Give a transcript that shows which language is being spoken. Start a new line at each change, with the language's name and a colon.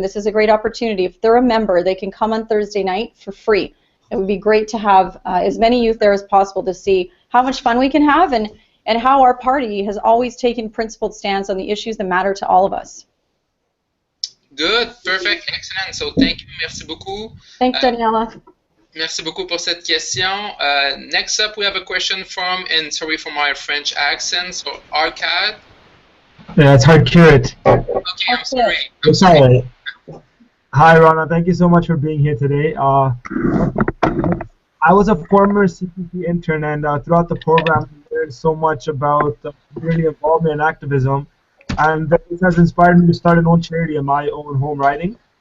English: This is a great opportunity. If they're a member, they can come on Thursday night for free. It would be great to have as many youth there as possible to see how much fun we can have and how our party has always taken principled stands on the issues that matter to all of us. Good, perfect, excellent. So thank you,
French: merci beaucoup.
English: Thanks, Daniela.
French: Merci beaucoup pour cette question.
English: Next up, we have a question from, and sorry for my French accent, so Arcade. Yeah, it's hard curate. Okay, I'm sorry. I'm sorry. Hi, Rona. Thank you so much for being here today. I was a former CPP intern, and throughout the program, I learned so much about community involvement and activism, and this has inspired me to start an own charity in my own home riding.